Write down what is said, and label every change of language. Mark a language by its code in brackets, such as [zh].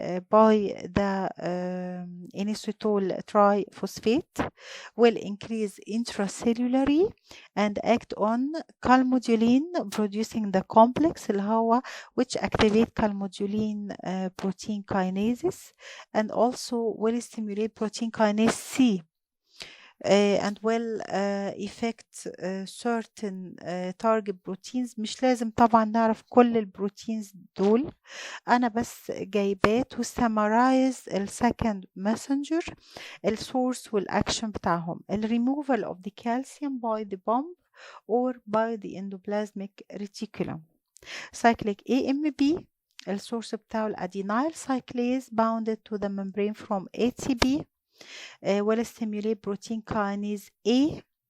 [en] by the inositol triphosphate will increase intracellularly and act on calmodulin producing the complex [ar] اللي هو [en] which activate calmodulin protein kinases and also will stimulate protein kinase C and will affect certain target proteins. [ar] مش لازم طبعا نعرف كل البروتينز دول، أنا بس جايباه [en] to summarize [ar] ال second messenger السورس والأكشن بتاعهم. [en] ال removal of the calcium by the pump or by the endoplasmic reticulum. Cyclic AMP [ar] السورس بتاعه الأدينايل [en] cyclase bounded to the membrane from ATP will stimulate protein kinase A